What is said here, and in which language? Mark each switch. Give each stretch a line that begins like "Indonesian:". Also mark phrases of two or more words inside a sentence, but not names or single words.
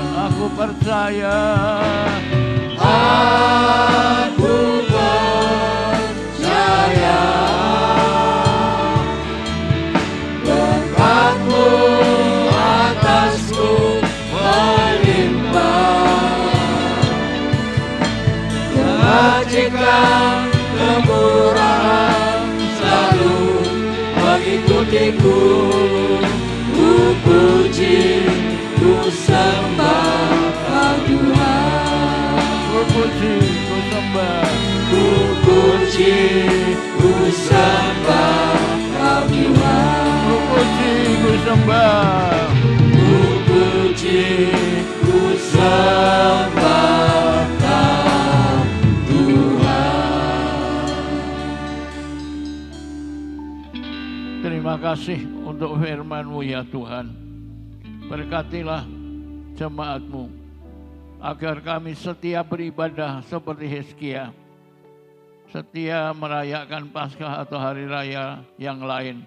Indonesian: Aku percaya, aku percaya berkat-Mu atasku melimpah. Kebajikan, kemurahan selalu mengikutiku. Ku puji, ku sembah Kau Tuhan. Ku puji, ku sembah. Ku puji, ku sembah Kau Tuhan. Ku puji, ku sembah. Ku puji, ku sembah Kau Tuhan. Terima kasih untuk firman-Mu ya Tuhan. Berkatilah jemaat-Mu agar kami setia beribadah seperti Hizkia, setia merayakan Paskah atau hari raya yang lain.